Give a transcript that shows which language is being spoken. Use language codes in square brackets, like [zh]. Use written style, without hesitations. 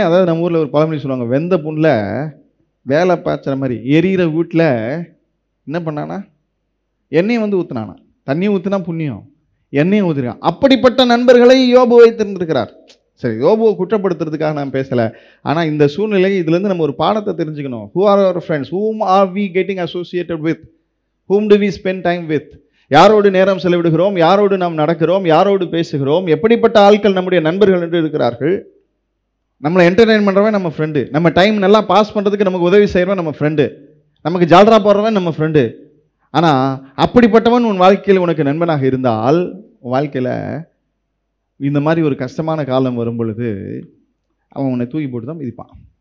[ta] அதாவது நம்ம ஊரில் ஒரு பழமொழி சொல்லுவாங்க, வெந்த புண்ணில் வேலை பாய்ச்சுற மாதிரி. எரியிற வீட்டில் என்ன பண்ணானா? எண்ணெயை ஊற்றுனானா. தண்ணி ஊற்றுனா புண்ணியம், எண்ணெயை ஊற்றுறான். அப்படிப்பட்ட நண்பர்களை யோபு வைத்திருந்திருக்கிறார். சரி, யோபுவை குற்றப்படுத்துறதுக்காக நான் பேசலை. ஆனால் இந்த சூழ்நிலை இதுலேருந்து நம்ம ஒரு பாடத்தை தெரிஞ்சுக்கணும். [en] Who are our friends? Whom are we getting associated with? Whom do we spend time with? [ta] யாரோடு நேரம் செலவிடுகிறோம், யாரோடு நாம் நடக்கிறோம், யாரோடு பேசுகிறோம், எப்படிப்பட்ட ஆட்கள் நம்முடைய நண்பர்கள் என்று இருக்கிறார்கள். நம்மளை என்டர்டெயின் பண்ணுறவன் நம்ம ஃப்ரெண்டு, நம்ம டைம் நல்லா பாஸ் பண்ணுறதுக்கு நமக்கு உதவி செய்கிறவன் நம்ம ஃப்ரெண்டு, நமக்கு ஜால்ரா போடுறவன் நம்ம ஃப்ரெண்டு. ஆனால் அப்படிப்பட்டவன் உன் வாழ்க்கையில் உனக்கு நண்பனாக இருந்தால், உன் வாழ்க்கையில் இந்த மாதிரி ஒரு கஷ்டமான காலம் வரும் பொழுது அவன் உன்னை தூக்கி போட்டு தான் மிதிப்பான்.